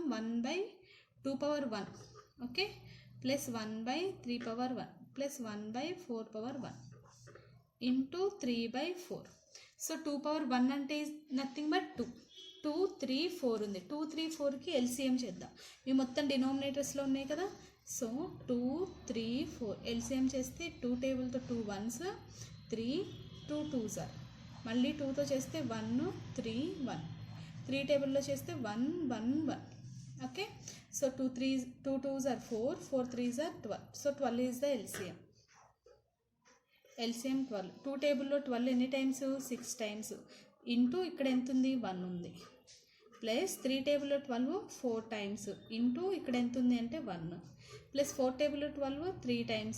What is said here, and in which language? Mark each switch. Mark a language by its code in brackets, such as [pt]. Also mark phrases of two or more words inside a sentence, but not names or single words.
[en] 1/2 power 1. okay, plus 1/3 power 1 ప్లస్ 1/4 power 1 ఇంటూ 3/4. [te] సో 2 power 1 అంటే [en] nothing but [te] 2 2 3 4 ఉంది. 2 3 4కి ఎల్సిఎం చేద్దాం. ఇవి మొత్తం డినామినేటర్స్లో ఉన్నాయి కదా. సో 2 3 4 ఎల్సిఎం చేస్తే 2 టేబుల్తో 2 1s 3 2 2s are. మళ్ళీ 2తో చేస్తే 1 3 1 3 టేబుల్లో చేస్తే 1 1 1. [en] okay, so 2 2s are 4 4 3s are 12. so 12 is the LCM. LCM 12. [te] 2 టేబుల్లో 12 ఎన్ని టైమ్స్? 6 టైమ్స్. ఇంటూ ఇక్కడ ఎంత ఉంది? 1 ఉంది. ప్లస్ 3 టేబుల్లో 12 4 టైమ్స్. ఇంటూ ఇక్కడ ఎంత ఉంది అంటే 1 ప్లస్ 4 టేబుల్లో 12 3 టైమ్స్.